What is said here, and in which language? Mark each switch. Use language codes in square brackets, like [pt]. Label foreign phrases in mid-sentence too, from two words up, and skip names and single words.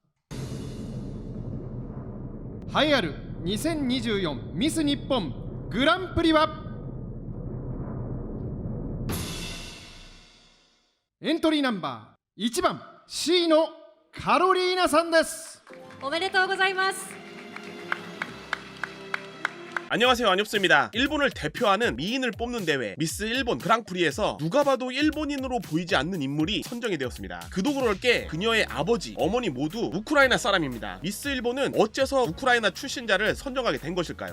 [ja] 栄えある2024ミス日本グランプリはエントリーナンバー1番 C のカロリーナさんです。おめでとうございます。 [ko] 안녕하세요, 안엽수입니다. 일본을 대표하는 미인을 뽑는 대회 미스 일본 그랑프리에서 누가 봐도 일본인으로 보이지 않는 인물이 선정이 되었습니다. 그도 그럴 게 그녀의 아버지, 어머니 모두 우크라이나 사람입니다. 미스 일본은 어째서 우크라이나 출신자를 선정하게 된 것일까요?